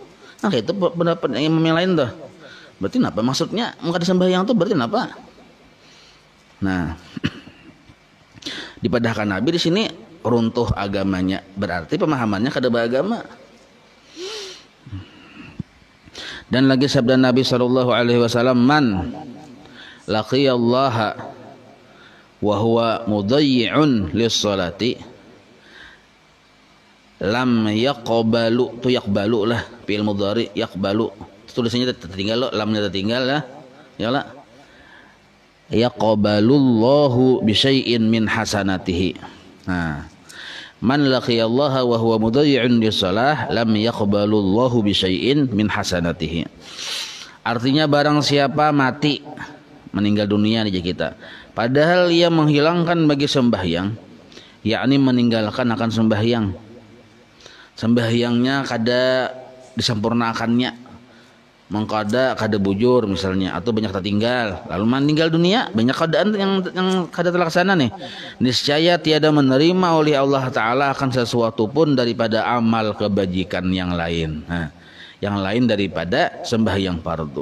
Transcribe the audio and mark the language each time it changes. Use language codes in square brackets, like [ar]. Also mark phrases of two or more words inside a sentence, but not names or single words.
[bjn] Nah, itu pendapat imam yang lain tuh. Berarti apa maksudnya kada sembahyang tuh berarti apa? Nah, dipadahkan Nabi di sini runtuh agamanya berarti pemahamannya kada beragama. Dan lagi sabda Nabi [ar] صلى الله عليه وسلم من لقي الله وهو مضيع للصلاة لم يقبل, [bjn] tu yaqbalu lah [ar] فعل مضارع, [bjn] yaqbalu tulisannya tertinggal lo, lamnya tertinggal lah ya lah, [ar] يقبل الله بشيء من حسناته. Nah, من لقي الله وهو مضيع للصلاة لم يقبل الله بشيء من حسناته. [bjn] Artinya barang siapa mati, meninggal dunia nih kita, padahal ia menghilangkan bagi sembahyang, yakni meninggalkan akan sembahyang, sembahyangnya kada disempurnakannya, mengkada kada bujur misalnya, atau banyak tertinggal, lalu meninggal dunia, banyak keadaan yang kada terlaksana nih, niscaya tiada menerima oleh [ar] الله تعالى [bjn] akan sesuatu pun daripada amal kebajikan yang lain, yang lain daripada sembahyang fardu.